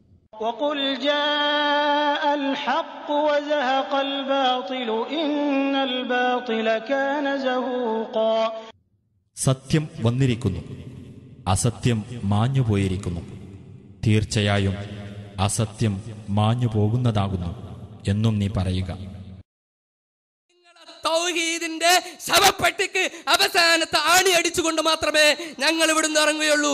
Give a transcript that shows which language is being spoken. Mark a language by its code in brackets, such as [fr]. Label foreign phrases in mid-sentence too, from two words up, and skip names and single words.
[ar] وقل جاء الحق وزهق الباطل إن الباطل كان زهوقا. [ml] സത്യം വന്നിരിക്കുന്നു, അസത്യം മാഞ്ഞുപോയിരിക്കുന്നു. തീർച്ചയായും അസത്യം മാഞ്ഞു പോകുന്നതാകുന്നു എന്നും നീ പറയുക. തൗഹീദിന്റെ ശവപ്പെട്ടിക്ക് അവസാനത്തെ ആണി അടിച്ചുകൊണ്ട് മാത്രമേ ഞങ്ങൾ ഇവിടുന്ന് ഇറങ്ങുകയുള്ളൂ.